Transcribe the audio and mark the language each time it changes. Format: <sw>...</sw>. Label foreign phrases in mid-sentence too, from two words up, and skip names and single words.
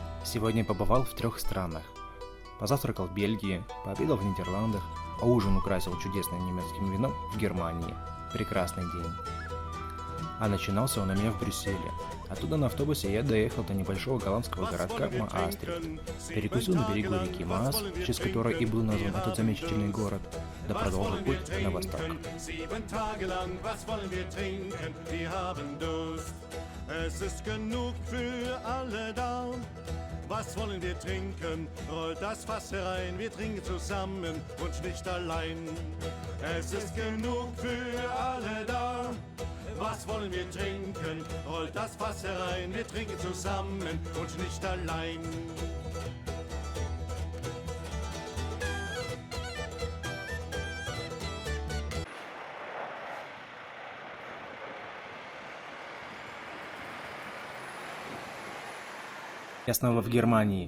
<ru>Сегодня побывал в 3 странах. Позавтракал в Бельгии, пообедал в Нидерландах, а ужин украсил чудесным немецким вином в Германии. Прекрасный день. А начинался он у меня в Брюсселе. Оттуда на автобусе я доехал до небольшого голландского городка Маастрихт. Перекусил на берегу реки Маас, в честь которой и был назван этот замечательный город, да продолжил путь на восток.</ru> <de>Was wollen wir trinken? Rollt das Fass herein, wir trinken zusammen und nicht allein. Es ist genug für alle da. Was wollen wir trinken? Rollt das Fass herein, wir trinken zusammen und nicht allein.</de> <ru>Я снова в Германии.</ru>